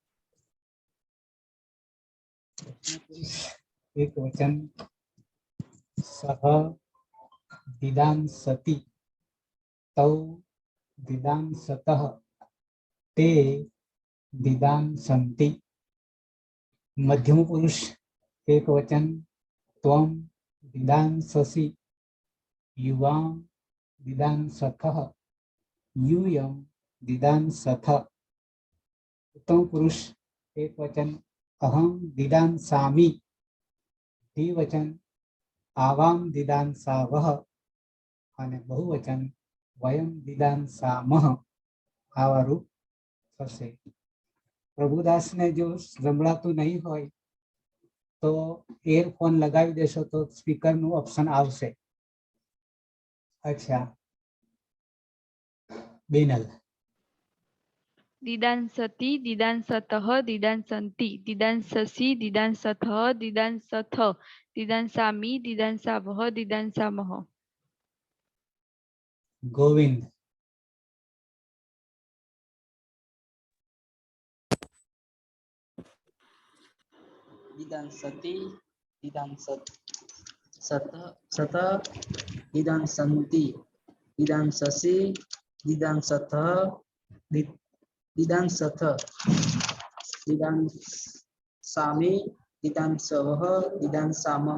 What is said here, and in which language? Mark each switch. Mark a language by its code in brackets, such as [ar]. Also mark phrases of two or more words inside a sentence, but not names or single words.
[gu] એક વચન [sa] સહ દિદાંસતિ તૌ દિદાંસતઃ તે દિદાંસન્તિ. [gu] મધ્યમ પુરુષ એક વચન [sa] ત્વમ દિદાંસસि યુવાં દિદાંસથઃ यूयं दिदांसथ. [gu] ઉત્તમ પુરુષ એક વચન [sa] अहं दिदांसामि. द्विवचन आवां दिदांसावः [gu] અને બહુવચન [sa] વયમ દિદાંસામઃ. [gu] આવા રૂપ થશે. પ્રભુદાસને જો સંભળાતું નહીં હોય તો એરફોન લગાવી દેશો તો સ્પીકરનું ઓપ્શન આવશે. અચ્છા બેનલ. [sa] दिदांसति दिदांसतः दिदांसन्ति दिदांससि दिदांसथ दिदांसथ दिदांसामि दिदांसावः दिदांसामः. [gu] ગોવિંદ. [sa] दिदांसति दिदांसत सत सत दिदांसन्ति दिदांससि दिदांसथ दिदांसथ दिदांसामि दिदांसवः दिदांसामः